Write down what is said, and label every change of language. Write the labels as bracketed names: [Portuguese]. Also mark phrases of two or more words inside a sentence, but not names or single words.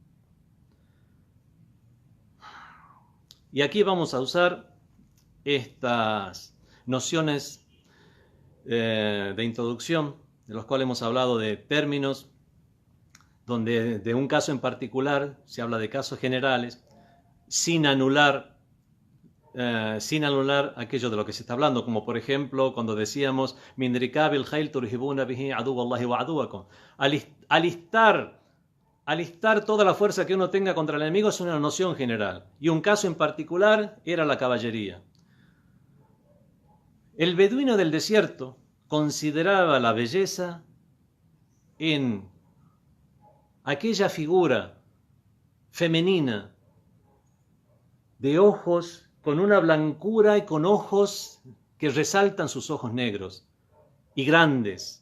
[Spanish] Y aquí vamos a usar estas nociones de introducción, de los cuales hemos hablado de términos, donde de un caso en particular se habla de casos generales, sin anular aquello de lo que se está hablando, como por ejemplo cuando decíamos [Arabic] من ركاب الخيل ترهبون به عدو الله وعدوكم. [Spanish] Alistar toda la fuerza que uno tenga contra el enemigo es una noción general, y un caso en particular era la caballería. El beduino del desierto consideraba la belleza en aquella figura femenina de ojos con una blancura y con ojos que resaltan sus ojos negros y grandes.